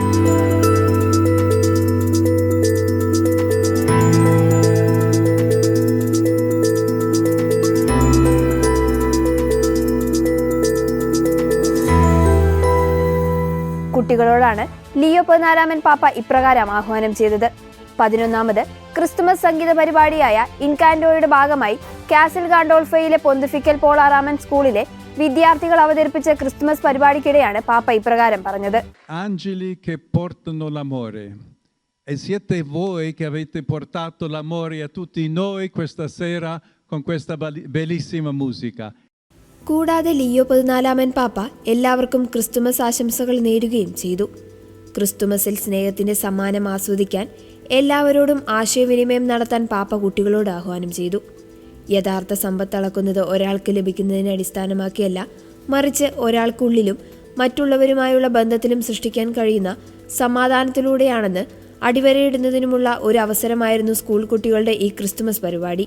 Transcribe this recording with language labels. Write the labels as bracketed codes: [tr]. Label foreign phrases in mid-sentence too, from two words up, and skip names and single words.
[ml] കുട്ടികളോടാണ് ലിയോ 14 പാപ്പ ഇപ്രകാരം ആഹ്വാനം ചെയ്തത്. 11ാമത് ക്രിസ്തുമസ് സംഗീത പരിപാടിയായ ഇൻകാൻഡോയുടെ ഭാഗമായി കാസിൽ ഗാൻഡോൾഫയിലെ പൊന്തിഫിക്കൽ പോൾ 6 സ്കൂളിലെ വിദ്യാർത്ഥികൾ അവതരിപ്പിച്ച ക്രിസ്തുമസ് പരിപാടിക്കിടെയാണ് പാപ്പ ഇപ്രകാരം പറഞ്ഞത്. [it] Angeli che portano l'amore. E siete voi che avete portato l'amore a tutti noi questa sera con questa bellissima musica. [ml] കൂടാതെ ലിയോ 14 പാപ്പ എല്ലാവർക്കും ക്രിസ്തുമസ് ആശംസകൾ നേരുകയും ചെയ്തു. ക്രിസ്തുമസിൽ സ്നേഹത്തിന്റെ സമ്മാനം ആസ്വദിക്കാൻ എല്ലാവരോടും ആശയവിനിമയം നടത്താൻ പാപ്പ കുട്ടികളോട് ആഹ്വാനം ചെയ്തു. യഥാർത്ഥ സമ്പത്ത് അളക്കുന്നത് ഒരാൾക്ക് ലഭിക്കുന്നതിനെ അടിസ്ഥാനമാക്കിയല്ല, മറിച്ച് ഒരാൾക്കുള്ളിലും മറ്റുള്ളവരുമായുള്ള ബന്ധത്തിലും സൃഷ്ടിക്കാൻ കഴിയുന്ന സമാധാനത്തിലൂടെയാണെന്ന് അടിവരയിടുന്നതിനുമുള്ള ഒരു അവസരമായിരുന്നു സ്കൂൾ കുട്ടികളുടെ ഈ ക്രിസ്തുമസ് പരിപാടി.